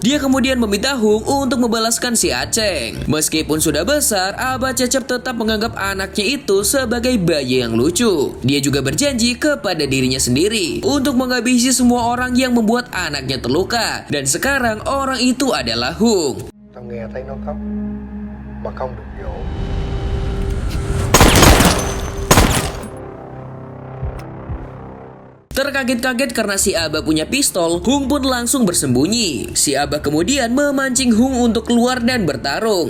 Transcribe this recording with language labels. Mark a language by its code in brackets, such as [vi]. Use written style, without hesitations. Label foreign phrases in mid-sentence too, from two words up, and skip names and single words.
[id] Dia kemudian meminta Hung untuk membalaskan si Aceng. Meskipun sudah besar, Abah Cecep tetap menganggap anaknya itu sebagai bayi yang lucu. Dia juga berjanji kepada dirinya sendiri untuk menghabisi semua orang yang membuat anaknya terluka. Dan sekarang orang itu adalah Hung. [vi] Tao nghe thấy nó khóc mà không được dỗ. [id] Terkaget-kaget karena si Abah punya pistol, Hung pun langsung bersembunyi. Si Abah kemudian memancing Hung untuk keluar dan bertarung.